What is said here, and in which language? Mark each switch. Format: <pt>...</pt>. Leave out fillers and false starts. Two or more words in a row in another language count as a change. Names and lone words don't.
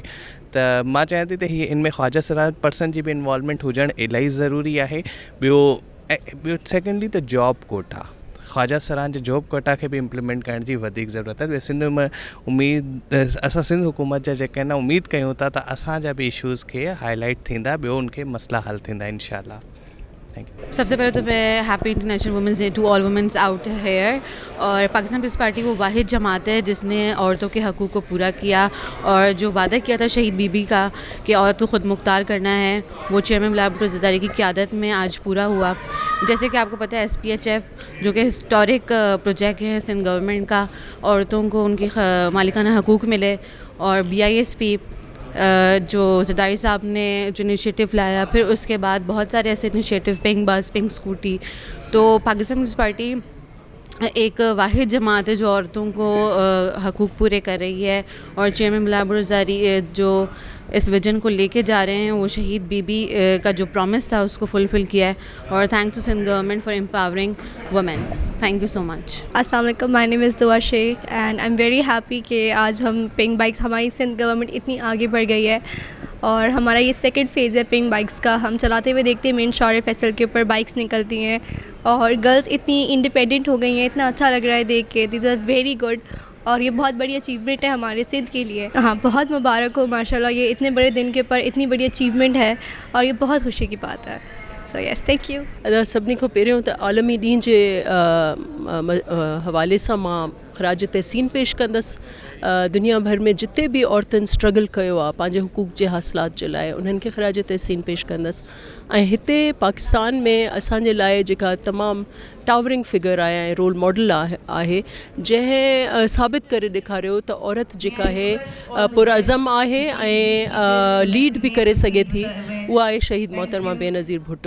<sd>त मां चाहियां थी त हीअ इन में ख्वाजा सरा पर्सन जी बि इन्वॉल्वमेंट हुजणु इलाही ज़रूरी आहे. ॿियो सेकेंडली त</sd> <en>job quota</en> <sd>ख्वाजा सरान जे</sd> <en>job quota</en> <sd>खे बि इम्प्लीमेंट करण जी वधीक ज़रूरत आहे. सिंध में असां सिंध हुकूमत जा जेके आहिनि उमेदु कयूं था त असांजा बि इशूज़ खे हाईलाइट थींदा. ॿियो उनखे मसला हल थींदा</sd> <ar>إن شاء الله.</ar> <ur>سب سے پہلے تو میں</ur> <en>happy international women's day to all women's out here.</en> <ur>اور پاکستان پیپلز پارٹی وہ واحد جماعت ہے جس نے عورتوں کے حقوق کو پورا کیا اور جو وعدہ کیا تھا شہید بی بی کا کہ عورت کو خود مختار کرنا ہے وہ چیئرمین بلاول بھٹو زرداری کی قیادت میں آج پورا ہوا. جیسے کہ آپ کو پتا ہے SPHF جو کہ</ur> <en>historic project</en> <ur>ہے سندھ گورنمنٹ کا، عورتوں کو ان کی مالکانہ حقوق ملے. اور BISP جو زرداری صاحب نے جو انیشی ایٹو لایا، پھر اس کے بعد بہت سارے ایسے انیشی ایٹو</ur> <en>pink bus pink scooty.</en> <ur>تو پاکستان پیپلز پارٹی ایک واحد جماعت ہے جو عورتوں کو حقوق پورے کر رہی ہے. اور چیئرمین بلاول بھٹو زرداری جو اس وژن کو لے کے جا رہے ہیں وہ شہید بی بی کا جو پرامس تھا اس کو فلفل کیا ہے.</ur> <en>और thanks to Sindh government for empowering women. Thank you so much.</en> <ar>السلام علیکم,</ar> <en>my name is Dua Sheikh and I am very happy</en> <ur>کہ آج ہم</ur> <en>pink bikes</en> <ur>ہماری سندھ گورنمنٹ اتنی آگے بڑھ گئی ہے اور ہمارا یہ</ur> <en>second phase</en> <ur>ہے</ur> <en>pink bikes</en> <ur>کا. ہم چلاتے ہوئے دیکھتے ہیں مین شاہراہ فیصل کے اوپر بائیکس نکلتی ہیں اور گرلز اتنی انڈیپینڈنٹ ہو گئی ہیں. اتنا اچھا لگ رہا ہے دیکھ کے.</ur> <en>this are very good</en> <ur>اور یہ بہت بڑی اچیومنٹ ہے ہمارے سندھ کے لیے. ہاں، بہت مبارک ہو</ur> <ar>ما شاء الله.</ar> <ur>یہ اتنے بڑے دن کے اوپر اتنی بڑی اچیومنٹ ہے اور یہ بہت خوشی کی بات ہے.</ur> <en>So yes, thank you.</en> <sd>सभिनी खां पहिरियों त आलमी ॾींहं जे हवाले सां मां ख़राज तहसीन पेश कंदसि. दुनिया भर में जिते भी औरतुनि स्ट्रगल कयो आहे पंहिंजे हुकूक जे हासिलात जे लाइ उन्हनि खे ख़राज तहसीन पेश कंदसि. ऐं हिते पाकिस्तान में असांजे लाइ जेका तमामु</sd> <en>towering figure</en> <sd>आहे ऐं</sd> <en>role model</en> <sd>आहे जंहिं साबित करे ॾेखारियो त औरत जेका आहे पुरअज़म आहे ऐं लीड बि करे सघे थी, उहा आहे शहीद मोहतरमा बेनज़ीर भुट्टो.</sd>